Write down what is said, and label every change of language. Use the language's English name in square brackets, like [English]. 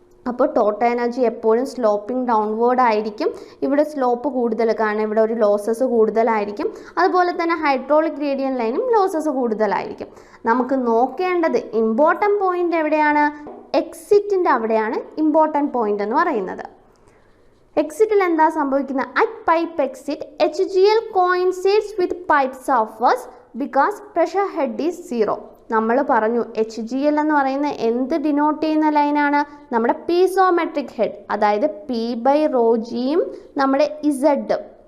[Malayalam] അപ്പോൾ total energy എപ്പോഴും sloping downward ആയിരിക്കും. ഇവിടെ സ്ലോപ്പ് കൂടുതൽ, കാരണം ഇവിടെ ഒരു ലോസസ് കൂടുതലായിരിക്കും. അതുപോലെ തന്നെ ഹൈഡ്രോളിക് ഗ്രേഡിയന്റ് ലൈനും ലോസസ് കൂടുതലായിരിക്കും. നമുക്ക് നോക്കേണ്ടത് ഇമ്പോർട്ടൻറ്റ് പോയിന്റ് എവിടെയാണ്? എക്സിറ്റിൻ്റെ അവിടെയാണ് ഇമ്പോർട്ടൻറ്റ് പോയിന്റ് എന്ന് പറയുന്നത്. എക്സിറ്റിൽ എന്താ സംഭവിക്കുന്നത്? [English] At pipe exit HGL coincides with pipe surface because pressure head is 0. [Malayalam] നമ്മൾ പറഞ്ഞു HGL എന്ന് പറയുന്ന എന്ത് ഡിനോട്ട് ചെയ്യുന്ന ലൈനാണ്? നമ്മുടെ പീസോമെട്രിക് ഹെഡ്, അതായത് P/ρgയും നമ്മുടെ Z.